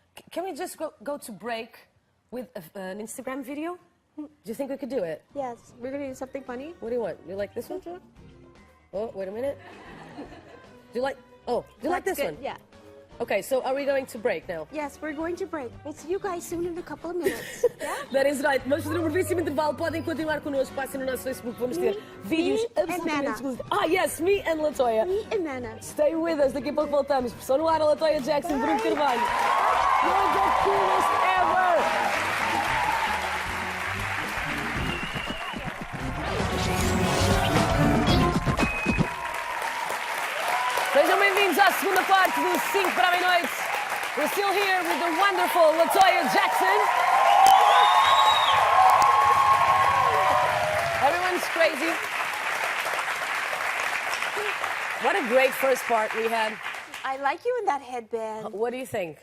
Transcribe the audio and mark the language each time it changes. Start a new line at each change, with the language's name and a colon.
English: Can we just go to break with an Instagram video? Do you think we could do it? Yes, we're gonna do something funny. What do you want? You like this one? Oh, wait a minute. Do you like? Oh, do you like this one? Yeah. Okay, so are we going to break now? Yes, we're going to break. We'll see you guys soon in a couple of minutes. Yeah? That is right.
Portuguese: Vamos fazer brevíssimo intervalo. Podem continuar connosco. Passem no nosso Facebook. Vamos ter vídeos absolutamente exclusivos.
English: Ah, yes, me and Latoya. Me and Mana. Stay with us.
Portuguese: Daqui a pouco voltamos. Pressão no ar, a Latoya Jackson, Bruno Carvalho.
English: You're the coolest ever!
Portuguese: Sejam bem-vindos à segunda parte do 5 para a meia-noite.
English: We're still here with the wonderful Latoya Jackson. Everyone's crazy. What a great first part we had. I like you in that headband. What do you think?